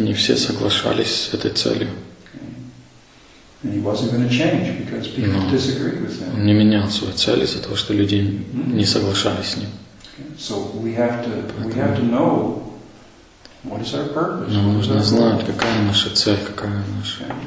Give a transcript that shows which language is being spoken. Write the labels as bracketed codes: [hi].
[ru] И не все соглашались с этой целью. [en] And he wasn't going to change because people disagreed with him. [ru] Он не менял свою цель из-за того, что люди не соглашались с ним. [en] So we have to know what is our purpose. [ru] Нам нужно знать, какая наша цель, какая наша.